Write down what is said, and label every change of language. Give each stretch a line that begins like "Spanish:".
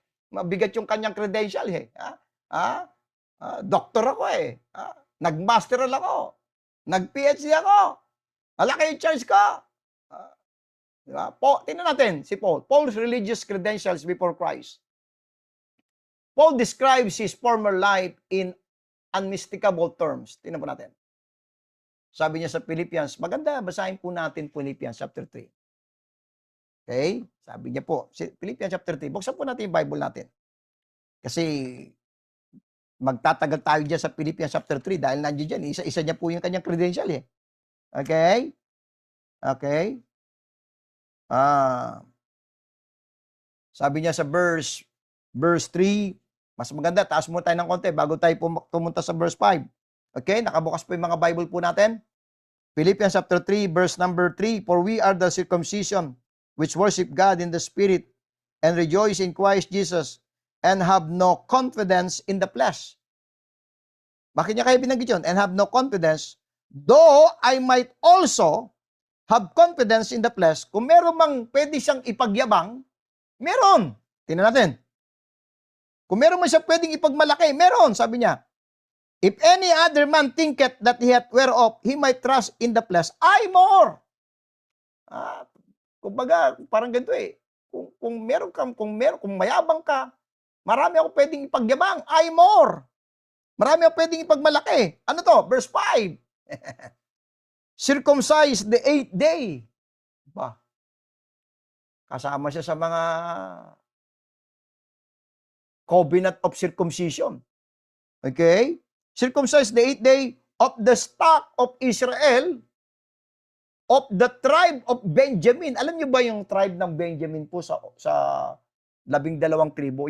Filipino: Mabigat yung kanyang credential eh. Doktor ako eh. Nag-masteral ako. Nag-PhD ako. Malaki yung church ko. Di ba? Tingnan natin si Paul.
English: Paul's religious credentials before Christ. Paul describes his former life in unmistakable terms.
Filipino: Tingnan po natin. Sabi niya sa Philippians, maganda, basahin po natin Philippians chapter 3. Okay? Sabi niya po, Philippians chapter 3, buksan po natin yung Bible natin. Kasi magtatagal tayo dyan sa Philippians chapter 3 dahil nandiyan dyan, isa-isa niya po yung kanyang credential eh. Okay? Okay? Sabi niya sa verse 3, mas maganda, taas mo tayo ng konti bago tayo pumunta sa verse 5. Okay? Nakabukas po yung mga Bible po natin.
English: Philippians chapter 3, verse number 3, for we are the circumcision which worship God in the Spirit and rejoice in Christ Jesus and have no confidence in the flesh.
Filipino: Bakit niya kaya binanggit yun?
English: And have no confidence, though I might also have confidence in the flesh.
Filipino: Kung meron mang pwede siyang ipagyabang, meron. Tingnan natin. Kung meron man siya pwedeng ipagmalaki, meron, sabi niya.
English: If any other man thinketh that he hath whereof he might trust in the flesh, I more.
Filipino: Kumbaga, parang ganito eh. Kung mayabang ka, marami ako pwedeng ipagyabang.
English: I more.
Filipino: Marami ako pwedeng ipagmalaki. Ano to? Verse 5.
English: Circumcised the 8th day.
Filipino: Ba? Kasama siya sa mga covenant of circumcision.
English: Okay? Circumcised the 8th day of the stock of Israel, of the tribe of Benjamin.
Filipino: Alam niyo ba yung tribe ng Benjamin po sa 12 tribo?